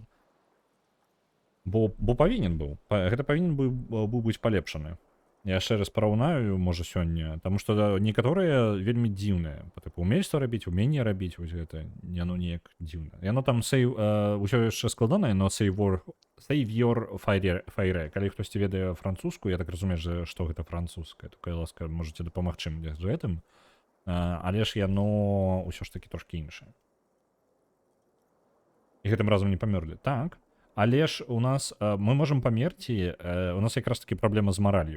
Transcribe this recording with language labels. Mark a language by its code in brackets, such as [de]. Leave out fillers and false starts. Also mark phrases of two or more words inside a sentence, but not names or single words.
[be] Бо павінен быў. Гэта павінен быў быць палепшаны. Я яшчэ раз параўнаю, можа сёння, таму што некаторыя вельмі дзіўныя. Тыпу умееш што рабіць, уменне рабіць, вось гэта яно неяк дзіўна. Яно там ўсё яшчэ складанае, но [en] save your fire. [be] Калі хтосьці ведае французскую, я так разумею, што гэта французская, то калі ласка, можаце дапамагчы мне з гэтым. Але ж яно ўсё ж такі трошкі іншае. І гэтым разам не памёрлі. Так. Але ж у нас мы можам памерці, у нас якраз таки праблема з маралью.